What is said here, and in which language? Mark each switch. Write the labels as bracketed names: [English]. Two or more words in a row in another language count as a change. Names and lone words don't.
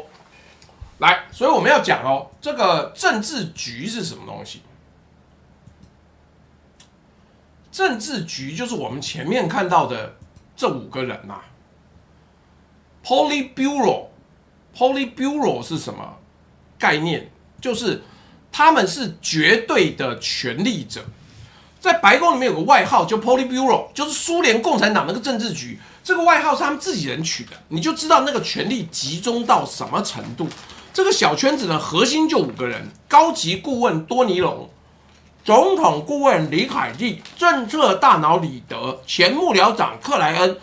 [Chinese] 來，所以我們要講哦，這個政治局是什麼東西？政治局就是我們前面看到的這5個人啊。Politburo 是什麼概念？就是他們是絕對的權力者，在白宮裡面有個外號叫 Politburo， 就是蘇聯共產黨那個政治局，這個外號是他們自己人取的，你就知道那個權力集中到什麼程度。這個小圈子呢，核心就5個人：高級顧問多尼龍、總統顧問李凱利、政策大腦李德、前幕僚長克萊恩。